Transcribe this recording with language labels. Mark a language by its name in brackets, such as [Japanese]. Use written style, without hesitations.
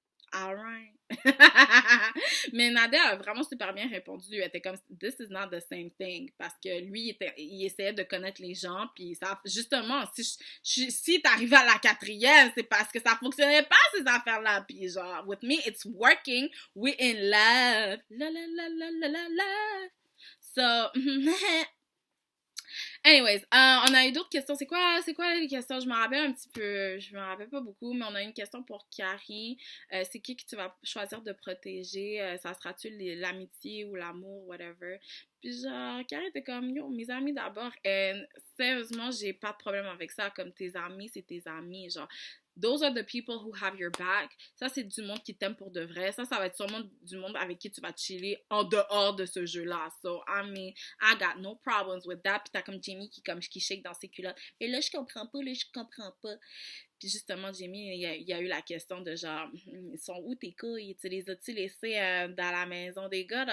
[French] Alright. Mais Nadia a vraiment super bien répondu. Elle était comme, [English] this is not the same thing. [French] Parce que lui, il essayait de connaître les gens. Puis ça, justement, si t'arrives à la 4e, c'est parce que ça fonctionnait pas, ces affaires-là. Puis genre, [English] with me, it's working. We in love. [French] La la la la la la la. [English] So, anyways, [French] on a eu d'autres questions. C'est quoi les questions? Je me rappelle un petit peu. Je me rappelle pas beaucoup, mais on a une question pour Carrie. C'est qui que tu vas choisir de protéger? Ça sera-tu l'amitié ou l'amour, whatever? Puis genre, Carrie était comme, yo, mes amis d'abord. Et sérieusement, j'ai pas de problème avec ça. Comme tes amis, c'est tes amis. Genre, [English] those are the people who have your back. [French] Ça, c'est du monde qui t'aime pour de vrai. Ça va être sûrement du monde avec qui tu vas chiller en dehors de ce jeu-là. [English] So, I mean, I got no problems with that. [French] Puis t'as comme Jamie qui shake dans ses culottes. Mais là, je comprends pas. Puis justement, Jamie, il y a eu la question de genre, ils sont où tes couilles? Tu les as-tu laissés dans la maison des gars?